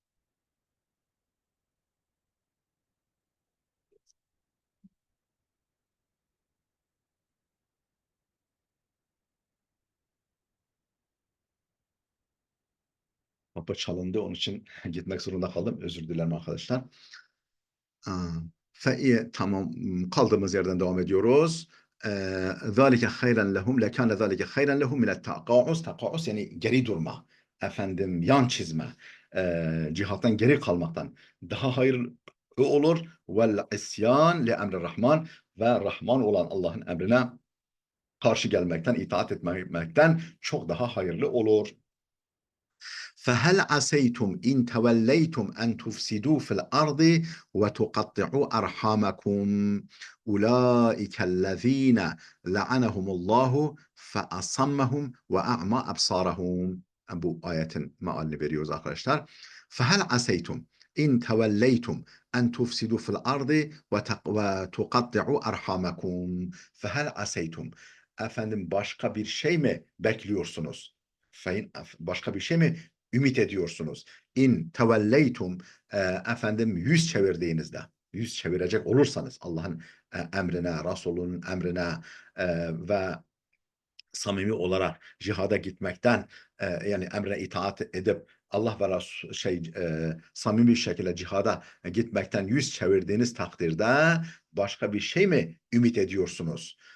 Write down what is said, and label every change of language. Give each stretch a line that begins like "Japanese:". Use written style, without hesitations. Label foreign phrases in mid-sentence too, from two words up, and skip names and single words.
Turkish: Kapı çalındı, onun için gitmek zorunda kaldım. Özür dilerim arkadaşlar. Tamam, kaldığımız yerden devam ediyoruz.
Arabic: ذَٰلِكَ خَيْرًا لَهُمْ لَكَانَ ذَٰلِكَ خَيْرًا لَهُمْ مِنَ التَّقَاعُسِ.
Turkish: Takaus yani geri durma. Efendim yan çizme. Cihattan geri kalmaktan daha hayırlı olur.
Arabic: والعصيان لأمر الرحمن,
Turkish: ve Rahman olan Allah'ın emrine karşı gelmekten, itaat etmekten çok daha hayırlı olur.
Arabic: فهل عسيتم إن توليتم أن تفسدوا في الأرض وتقطعوا أرحامكم أولئك الذين لعنهم الله فأصمهم وأعمى أبصارهم.
Turkish: Bu ayetin mealini veriyoruz arkadaşlar.
Arabic: فهل عسيتم إن توليتم أن تفسدوا في الأرض وتقطعوا أرحامكم. فهل عسيتم,
Turkish: efendim başka bir şey mi bekliyorsunuz? Başka bir şey mi ümit ediyorsunuz?
Arabic: إن توليتم,
Turkish: efendim yüz çevirdiğinizde, yüz çevirecek olursanız Allah'ın emrine, Resulünün emrine ve samimi olarak cihada gitmekten, yani emrine itaat edip Allah ve Resul, samimi bir şekilde cihada gitmekten yüz çevirdiğiniz takdirde başka bir şey mi ümit ediyorsunuz?